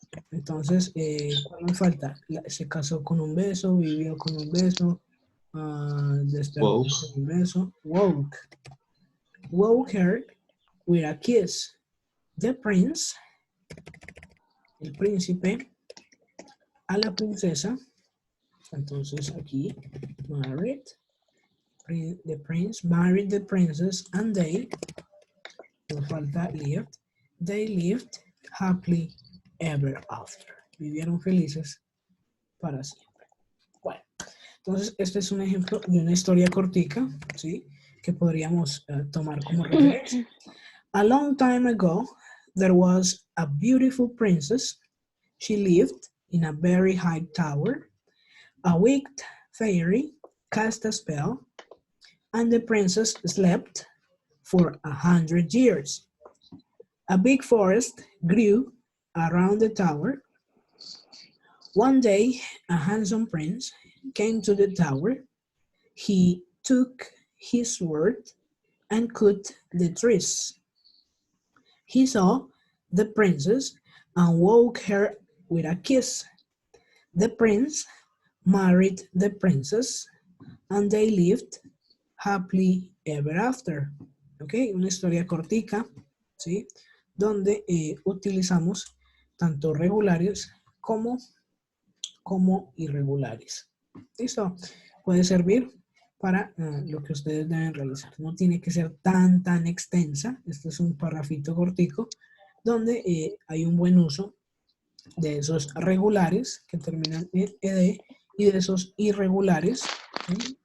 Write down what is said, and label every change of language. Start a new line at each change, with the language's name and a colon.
Spanish: Entonces, ¿cuál nos falta? Se casó con un beso, vivió con un beso, despertó con un beso,
English: woke her with a kiss. The prince,
Spanish: el príncipe, a la princesa, entonces aquí, married,
English: the prince married the princess and they,
Spanish: nos falta
English: lived, they lived happily ever after.
Spanish: Vivieron felices para siempre. Bueno, entonces este es un ejemplo de una historia cortica, ¿sí? Que podríamos tomar como referencia.
English: A long time ago, there was a beautiful princess. She lived in a very high tower. A wicked fairy cast a spell, and the princess slept for 100 years. A big forest grew around the tower. One day, a handsome prince came to the tower. He took his sword and cut the trees. He saw the princess and woke her with a kiss. The prince married the princess and they lived happily ever after.
Spanish: ¿Ok? Una historia cortica, ¿sí? Donde utilizamos tanto regulares como irregulares. ¿Listo? Puede servir para lo que ustedes deben realizar. No tiene que ser tan extensa. Este es un parrafito cortico donde hay un buen uso de esos regulares que terminan en ed y de esos irregulares, ¿sí?